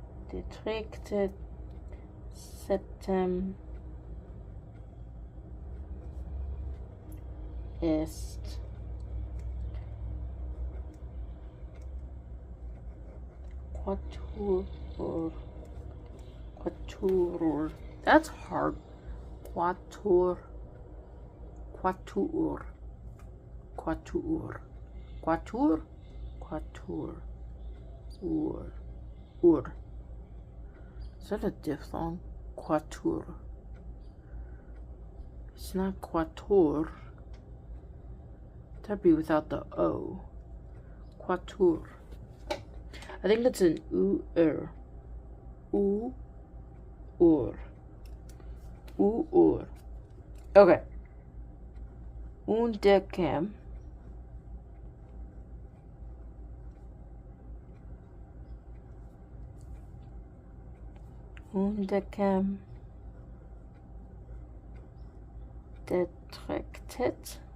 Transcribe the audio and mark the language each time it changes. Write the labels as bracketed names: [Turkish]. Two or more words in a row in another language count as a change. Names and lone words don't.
[Latin] Detracted. Septem. Est. Quatuor. Quatuor. [English] That's hard. [Latin] Quatuor. Quatuor. Quatuor. Quatuor. Quatuor. Ur. Ur. [English] Is that a diphthong? Quatuor. It's not quatuor. That'd be without the O. Quatuor. I think it's an U-er. U-ur. U-ur. [Latin] Okay. Undecem. Undecem. [English] Detracted.